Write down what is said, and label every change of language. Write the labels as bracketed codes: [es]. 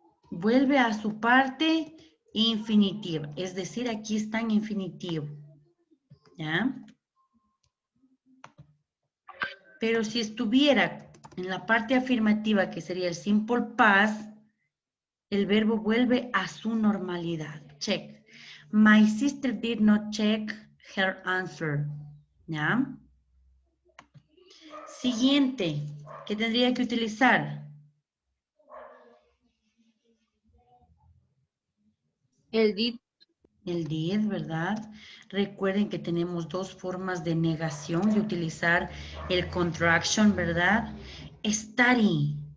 [es] Vuelve a su parte infinitiva. Es decir, aquí está en infinitivo. ¿Ya? Pero si estuviera en la parte afirmativa, que sería el simple past, el verbo vuelve a su normalidad. [en] Check. My sister did not check her answer. [es] ¿Ya? Siguiente, ¿qué tendría que utilizar? El did. El did, ¿verdad? Recuerden que tenemos dos formas de negación de utilizar el contraction, ¿verdad? Study.